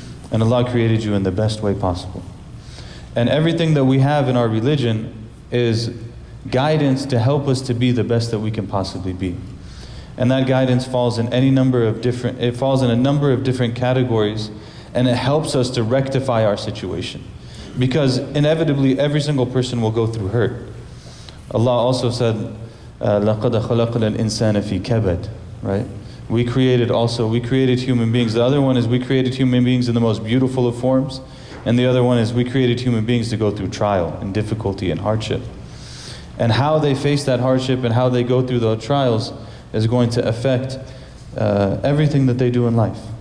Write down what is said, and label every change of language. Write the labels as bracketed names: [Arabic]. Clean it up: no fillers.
[English] And Allah created you in the best way possible. And everything that we have in our religion is guidance to help us to be the best that we can possibly be. And that guidance falls in a number of different categories, and it helps us to rectify our situation. Because inevitably every single person will go through hurt. Allah also said, [Arabic] لَقَدْ خَلَقْنَا الْإِنسَانَ فِي كَبَدٍ, [English] right? We created human beings. The other one is we created human beings in the most beautiful of forms. And the other one is we created human beings to go through trial and difficulty and hardship. And how they face that hardship and how they go through those trials is going to affect everything that they do in life.